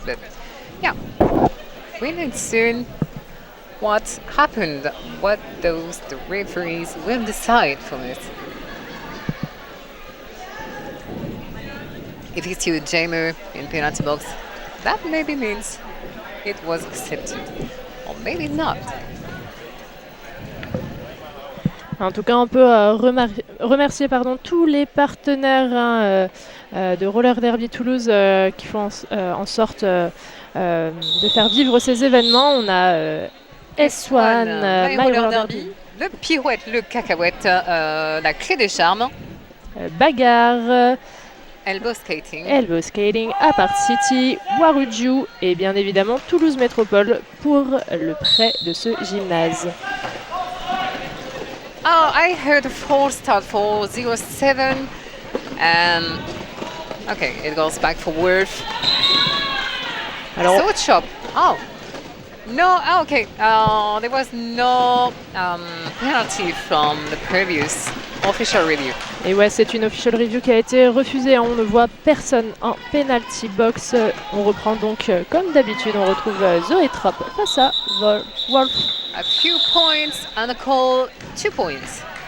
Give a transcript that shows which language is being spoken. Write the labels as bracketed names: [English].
[English] But yeah, we know soon what happened, what the referees will decide from it. If it's you, Jamer, in penalty box, that maybe means it was accepted, or maybe not. [French] En tout cas, on peut remercier tous les partenaires de Roller Derby Toulouse qui font en sorte de faire vivre ces événements. On a S1, My Roller Derby, le pirouette, le cacahuète, la clé des charmes, Bagarre, Elbow Skating, Apart City, Waruju et bien évidemment Toulouse Métropole pour le prêt de ce gymnase. [English] Oh, I heard 4 start for 07 and okay, it goes back for Worth. [French] Alors, [English] So chop. Oh. No, okay. There was no penalty from the previous official review. [French] et ouais, c'est une official review qui a été refusée. On ne voit personne en penalty box. On reprend donc, comme d'habitude, on retrouve Zoé Trop face à Wolf. [English] A few points and a call 2 points.